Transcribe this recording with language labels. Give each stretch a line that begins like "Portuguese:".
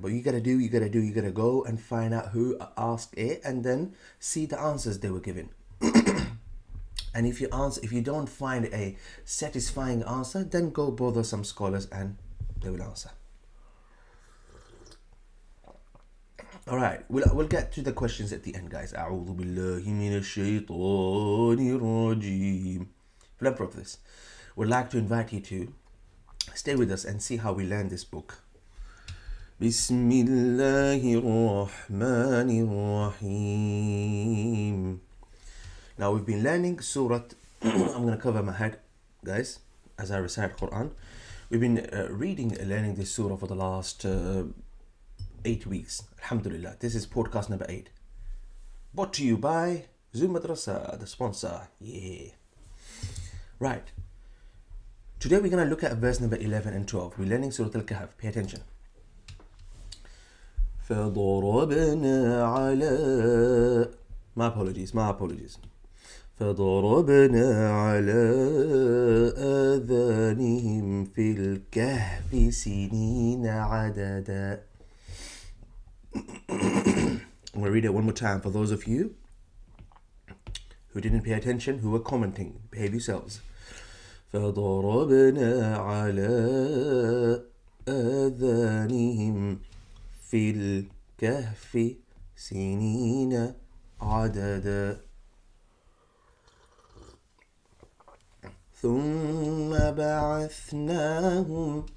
English: But you gotta go and find out who asked it and then see the answers they were given. And if you don't find a satisfying answer, then go bother some scholars and they will answer. Alright, we'll get to the questions at the end, guys.
Arabic: أعوذ بالله من الشيطان الرجيم.
English: Remember of this. We'd like to invite you to stay with us and see how we learn this book.
Arabic: بسم الله الرحمن الرحيم.
English: Now we've been learning Surah. I'm going to cover my head, guys, as I recite Quran. We've been learning this surah for the last 8 weeks. Alhamdulillah. This is podcast number 8. Brought to you by Zoom Madrasa, the sponsor. Yeah. Right. Today we're going to look at verse number 11 and 12. We're learning Surah Al-Kahf. Pay attention.
Arabic: فضربنا على
English: My apologies.
Arabic: فضربنا على آذانهم في الكهف سنين عددا.
English: I'm going to read it one more time for those of you who didn't pay attention, who were commenting. Behave yourselves.
Arabic: فضربنا على آذانهم في الكهف سنين عددا ثم بعثناهم.